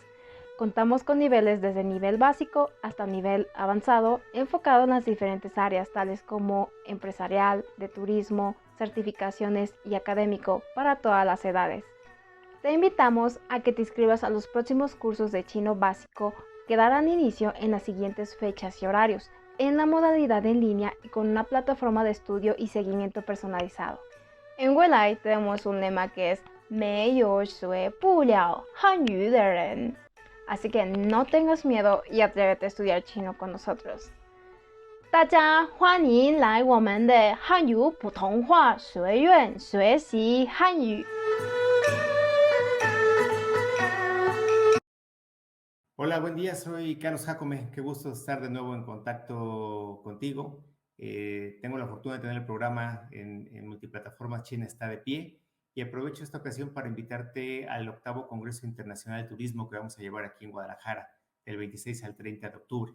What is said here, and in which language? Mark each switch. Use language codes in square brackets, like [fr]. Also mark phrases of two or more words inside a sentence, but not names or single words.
[es] Contamos con niveles desde nivel básico hasta nivel avanzado, enfocado en las diferentes áreas tales como empresarial, de turismo, certificaciones y académico para todas las edades. Te invitamos a que te inscribas a los próximos cursos de chino básico que darán inicio en las siguientes fechas y horarios, en la modalidad en línea y con una plataforma de estudio y seguimiento personalizado. En Weilai tenemos un lema que es [zh] 没有学不了汉语的人. [es] Así que no tengas miedo y atrévete a estudiar chino con nosotros. [zh] 大家欢迎来我们的汉语普通话学院学习汉语。 [es] Hola, buen día, soy Carlos Jacome. Qué gusto estar de nuevo en contacto contigo. Tengo la fortuna de tener el programa en multiplataformas China está de pie y aprovecho esta ocasión para invitarte al 8º Congreso Internacional de Turismo que vamos a llevar aquí en Guadalajara, del 26 al 30 de octubre.